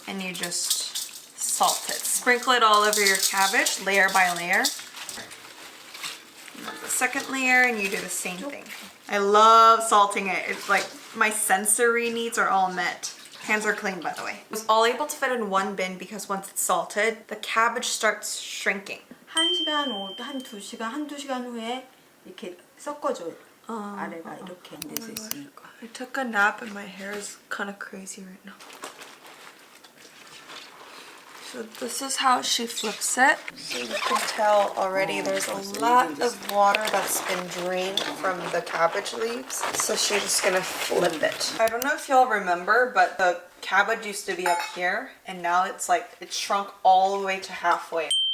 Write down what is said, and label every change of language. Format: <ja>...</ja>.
<en>and you just salt it. Sprinkle it all over your cabbage, layer by layer. And then the second layer, and you do the same thing. I love salting it. It's like my sensory needs are all met. Hands are clean, by the way. I was all able to fit in 1 bin because once it's salted, the cabbage starts shrinking.</en> <ko>1시간, 한 2시간, 한두 시간 후에 이렇게 섞어줘요. 아래가 이렇게 안 돼서 있으니까.</ko> <en>I took a nap and my hair is kind of crazy right now. So this is how she flips it. So you can tell already there's a lot of water that's been drained from the cabbage leaves. So she's just gonna flip it. I don't know if y'all remember, but the cabbage used to be up here and now it's like, it's shrunk all the way to halfway.</en>